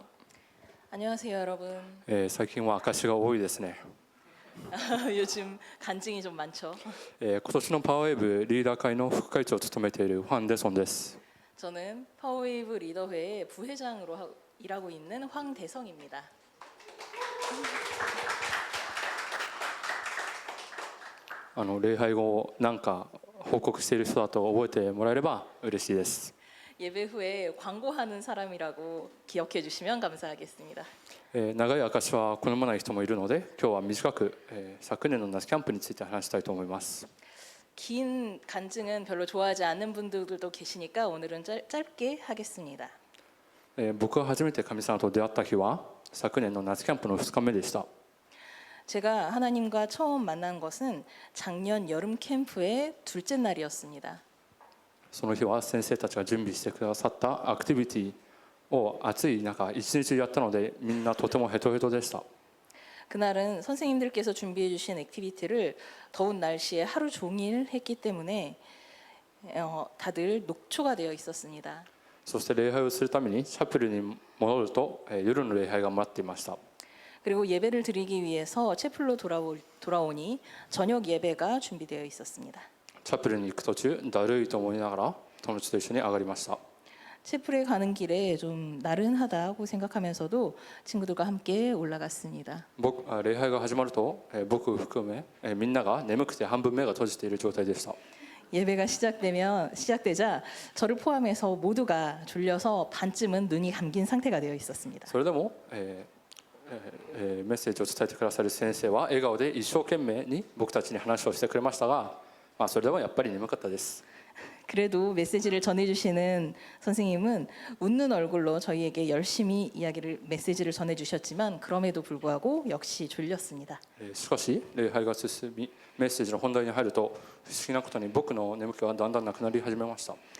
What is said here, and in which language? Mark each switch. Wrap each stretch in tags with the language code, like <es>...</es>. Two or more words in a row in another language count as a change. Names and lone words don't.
<ko>안녕하세요 여러분.</ko> <ja>最近は証が多いですね。</ja> <ko>요즘 간증이 좀 많죠.</ko> <ja>今年のパワーウェーブリーダー会の副会長を務めているファン・デソンです。</ja> <ko>저는 파워웨이브 리더회의 부회장으로 일하고 있는 황대성입니다.</ko> <ja>礼拝後なんか報告している人だと覚えてもらえれば嬉しいです。</ja> <ko>예배 후에 광고하는 사람이라고 기억해 주시면 감사하겠습니다.</ko> <ja>長い証は好まない人もいるので今日は短く、昨年の夏キャンプについて話したいと思います。</ja> <ko>긴 간증은 별로 좋아하지 않는 분들도 계시니까 오늘은 짧게 하겠습니다.</ko> <ja>僕が初めて神様と出会った日は昨年の夏キャンプの2日目でした。</ja> <ko>제가 하나님과 처음 만난 것은 작년 여름 캠프의 둘째 날이었습니다.</ko> <ja>その日は先生たちが準備してくださったアクティビティを暑い中一日やったのでみんなとてもヘトヘトでした。</ja> <ko>그날은 선생님들께서 준비해 주신 액티비티를 더운 날씨에 하루 종일 했기 때문에 다들 녹초가 되어 있었습니다.</ko> <ja>そして礼拝をするためにチャペルに戻ると夜の礼拝が待っていました。</ja> <ko>그리고 예배를 드리기 위해서 채플로 돌아오니 저녁 예배가 준비되어 있었습니다.</ko> <ja>チャペルに行く途中だるいと思いながら友達と一緒に上がりました。</ja> <ko>채플에 가는 길에 좀 나른하다고 생각하면서도 친구들과 함께 올라갔습니다.</ko> <ja>礼拝が始まると僕を含めみんなが眠くて半分目が閉じている状態でした。</ja> <ko>예배가 시작되자 저를 포함해서 모두가 졸려서 반쯤은 눈이 감긴 상태가 되어 있었습니다.</ko> <ja>それでもメッセージを伝えてくださる先生は笑顔で一生懸命に僕たちに話をしてくれましたが、それでもやっぱり眠かったです。</ja> <ko>그래도 메시지를 전해주시는 선생님은 웃는 얼굴로 저희에게 열심히 메시지를 전해주셨지만 그럼에도 불구하고 역시 졸렸습니다.</ko> <ja>しかし礼拝が進みメッセージの本題に入ると不思議なことに僕の眠気はだんだんなくなり始めました。</ja>